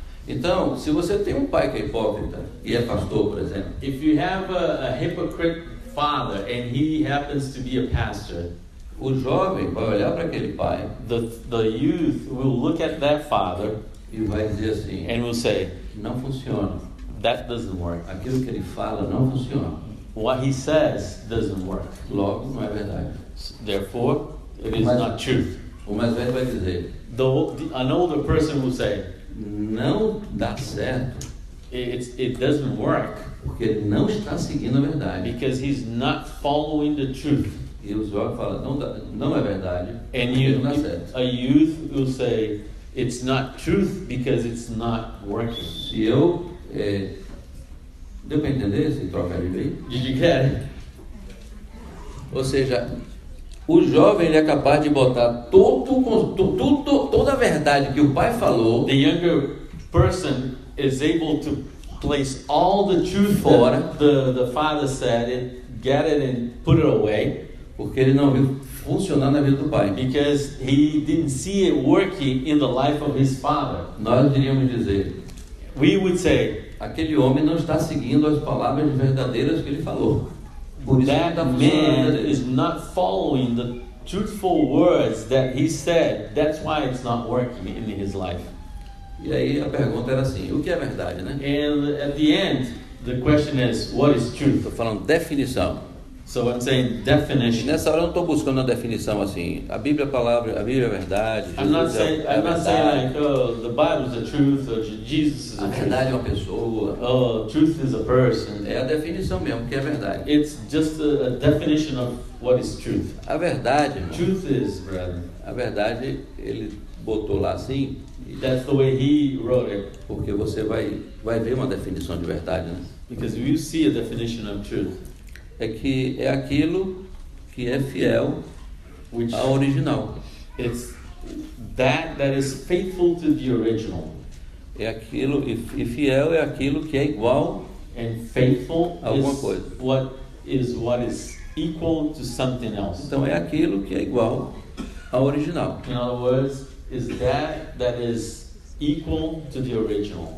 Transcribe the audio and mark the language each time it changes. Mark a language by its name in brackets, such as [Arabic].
[Portuguese] Então, se você tem um pai que é hipócrita e é pastor, por exemplo, [English] If you have a hypocrite father and he happens to be a pastor, [Portuguese] o jovem vai olhar para aquele pai [English] the youth will look at that father [Portuguese] e vai dizer assim, [English] and will say, [Portuguese] não funciona. [English] that doesn't work. [Portuguese] Aquilo que ele fala não funciona. [English] What he says doesn't work. [Portuguese] Logo, não é verdade. [English] Therefore, it is [Portuguese] Mas- [English] not truth. [Portuguese] O mais velho vai dizer, [English] An older person will say, [Portuguese] não dá certo [English] it doesn't work [Portuguese] porque ele não está seguindo a verdade. [English] because he's not following the truth. [Portuguese] E o jovem fala, não é verdade, [English] And [Portuguese] porque não dá certo. [English] a youth will say, it's not truth because it's not working. [Portuguese] Se eu... deu para entender esse trocadilho aí? [English] Did you get it? [Portuguese] Ou seja, o jovem ele é capaz de botar toda a verdade que o pai falou [English] The younger person is able to place all the truth [Portuguese] Fora. [English] that the father said and get it and put it away [Portuguese] porque ele não viu funcionar na vida do pai. [English] because he didn't see it working in the life of his father. [Portuguese] Nós iríamos dizer, [English] We would say, [Portuguese] aquele homem não está seguindo as palavras verdadeiras que ele falou. Por isso que [English] that [Portuguese] está funcionando na vida [English] man [Portuguese] dele. [English] is not following the truthful words that he said. That's why it's not working in his life. [Portuguese] E aí a pergunta era assim, o que é verdade, né? [English] And at the end, the question is, what is truth? [Portuguese] Estou falando definição. [English] So I'm saying [Portuguese] E [English] definition. [Portuguese] nessa hora eu não estou buscando uma definição assim, a Bíblia é a palavra, a Bíblia é a verdade, [English] I'm not [Portuguese] Jesus [English] saying [Portuguese] é a [English] I'm not saying [Portuguese] verdade, [English] like, oh, the Bible is the truth, or Jesus is [Portuguese] a [English] the truth. [Portuguese] verdade é uma pessoa. [English] Oh, truth is a person. [Portuguese] É a definição mesmo, que é verdade. [English] It's just a definition of what is truth. [Portuguese] A verdade, irmão, [English] Truth is, brother. [Portuguese] a verdade ele botou lá assim, [English] That's the way he wrote it. [Portuguese] porque você vai ver uma definição de verdade, né? [English] Because you see a definition of truth, [Portuguese] É que é aquilo que é fiel [English] which [Portuguese] ao original. [English] it's that is faithful to the original, [Portuguese] É aquilo, e fiel é aquilo que é igual. [English] and faithful [Portuguese] Alguma coisa. [English] is what is equal to something else. [Portuguese] Então é aquilo que é igual ao original. [English] In other words, is that is equal to the original.